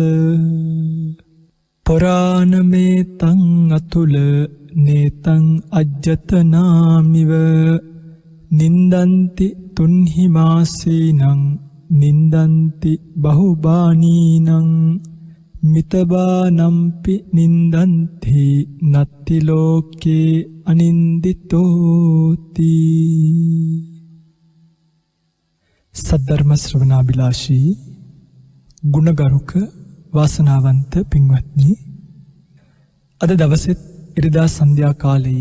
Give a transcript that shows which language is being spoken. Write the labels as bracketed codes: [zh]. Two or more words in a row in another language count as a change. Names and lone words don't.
[pi] පුරාණමේ තං අතුල නේතං අජ්ජතනාමිව නින්දන්ති තුන්හි මාසීනං නින්දන්ති බහුබානීනං මිතබානම්පි නින්දන්ති නත්ති ලෝකේ අනින්දිතෝති. [si] සද්ධර්ම ශ්‍රවණාබිලාෂී ගුණගරුක වාසනාවන්ත පින්වත්නි, අද දවසෙත් ඉරිදා සන්ධ්‍යා කාලයේ